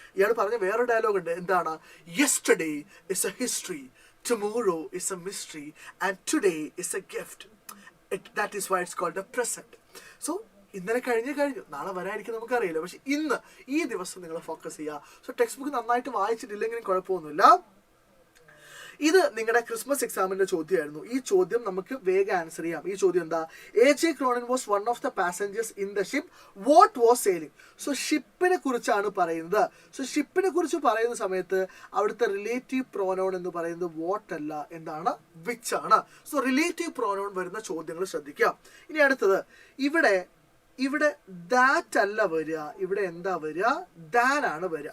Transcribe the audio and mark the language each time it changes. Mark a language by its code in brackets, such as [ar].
[ml] ഇയാൾ പറഞ്ഞ വേറൊരു ഡയലോഗ് ഉണ്ട്. എന്താണ്? [en] Yesterday is a history, tomorrow is a mystery, and today is a gift. That is why it's called the present. [ml] So ഇന്നലെ കഴിഞ്ഞു, നാളെ വരായിരിക്കും നമുക്കറിയില്ല. പക്ഷെ ഇന്ന് ഈ ദിവസം നിങ്ങൾ ഫോക്കസ് ചെയ്യുക. സോ ടെക്സ്റ്റ് ബുക്ക് നന്നായിട്ട് വായിച്ചിട്ടില്ലെങ്കിലും കുഴപ്പമൊന്നുമില്ല. ഇത് നിങ്ങളുടെ ക്രിസ്മസ് എക്സാമിന്റെ ചോദ്യമായിരുന്നു. ഈ ചോദ്യം നമുക്ക് വേഗം ആൻസർ ചെയ്യാം. ഈ ചോദ്യം എന്താ? A.J. [en] Cronin was one of the passengers in the ship what was sailing. [ml] So ഷിപ്പിനെ കുറിച്ചാണ് പറയുന്നത്. സോ ഷിപ്പിനെ കുറിച്ച് പറയുന്ന സമയത്ത് അവിടുത്തെ റിലേറ്റീവ് പ്രോനൗൺ എന്ന് പറയുന്നത് വാട്ട് അല്ല, എന്താണ്? വിച്ച് ആണ്. സോ റിലേറ്റീവ് പ്രോനൗൺ വരുന്ന ചോദ്യങ്ങൾ ശ്രദ്ധിക്കുക. ഇനി അടുത്തത്, ഇവിടെ ദാറ്റ് അല്ല വരിക. ഇവിടെ എന്താ വരിക? ദാൻ ആണ് വരിക.